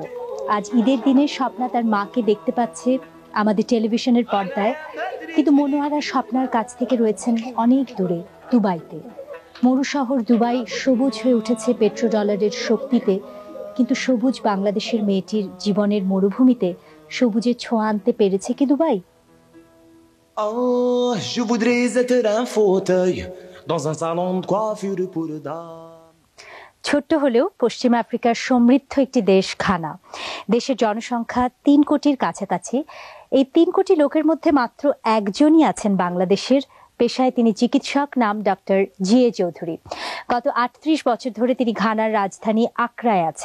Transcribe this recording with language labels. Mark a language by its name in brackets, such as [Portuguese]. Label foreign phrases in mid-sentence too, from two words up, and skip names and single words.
[Bangla] আজ ঈদের দিনে স্বপ্না তার মাকে দেখতে পাচ্ছে আমাদের টেলিভিশনের পর্দায়, কিন্তু মনোয়ারা স্বপ্নার কাছ থেকে রয়েছেন অনেক দূরে, দুবাইতে। মরু শহর দুবাই সবুজ হয়ে উঠেছে পেট্রোডলারের শক্তিতে, কিন্তু সবুজ বাংলাদেশের মেয়েটির জীবনের মরুভূমিতে সবুজের ছোঁয়া আনতে পেরেছে কি দুবাই? [French] Je voudrais être un fauteuil dans un salon de coiffure pour dames. [Bangla] ছোট্ট হলেও পশ্চিম আফ্রিকার সমৃদ্ধ একটি দেশ ঘানা। দেশের জনসংখ্যা 3 কোটির কাছাকাছি। এই 3 কোটি লোকের মধ্যে মাত্র একজনই আছেন বাংলাদেশের। পেশায় তিনি চিকিৎসক, নাম ডক্টর জিএ চৌধুরী। গত 38 বছর ধরে তিনি ঘানার রাজধানী আক্রায় আছেন।